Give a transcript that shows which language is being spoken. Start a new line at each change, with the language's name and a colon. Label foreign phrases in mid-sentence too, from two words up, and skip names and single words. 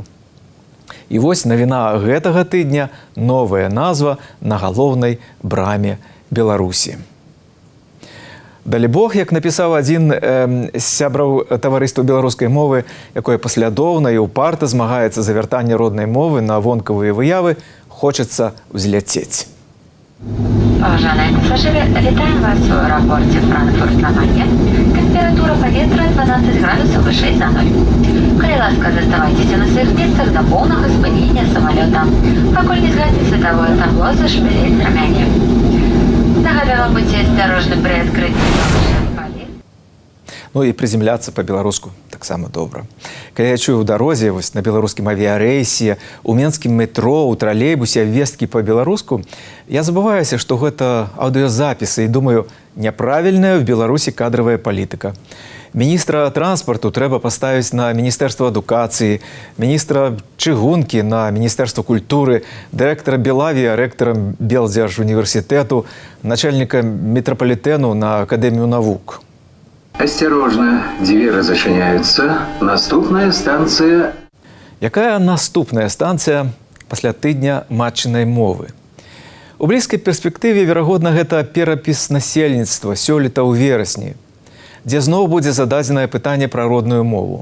Belarusian: І вось навіна гэтага тыдня – новая назва на галоўнай браме Беларусі. Далі Бог, як напісаў адзін з сябраў таварыства беларускай мовы, якое паслядоўна і ўпарта змагаецца за вяртанне роднай мовы на вонкавыя выявы, хочацца ўзляцець.
Russian: Уважаемые пассажиры,
Belarusian: вітаем вас у аэропорте Франкфурт-на-Майне. Температура паветра 12
Russian: градусов выше
Belarusian: за ноль. Калі ласка,
Russian: заставайтесь на своих местах до полного спынения самолета.
Belarusian: Пакуль не згасне световое табло, зашпілець рамяне.
Russian: Нагадываем, будьте осторожны при открытии.
Belarusian: Ну і прыземляцца па-беларуску таксама добра. Калі я чую ў дарозе, вось на беларускім авіярэйсе, у менскім метро, у тралейбусе абвесткі па-беларуску, я забываюся, што гэта аўдыёзапісы і думаю, няправільная в Беларусі кадравая палітыка. Міністра транспарту трэба паставіць на Міністэрства адукацыі, міністра чыгункі на Міністэрства культуры, дырэктара Белавія рэктарам Белдзяржуніверсітэту, начальніка метрапалітэну на Акадэмію навук.
Russian: Осторожно, двери зачиняются.
Belarusian: Наступная станция... Якая наступная станцыя пасля тыдня матчынай мовы? У блізкай перспектыве, верагодна, гэта перапіс насельніцтва сёлета ў верасні, дзе зноў будзе зададзенае пытанне пра родную мову.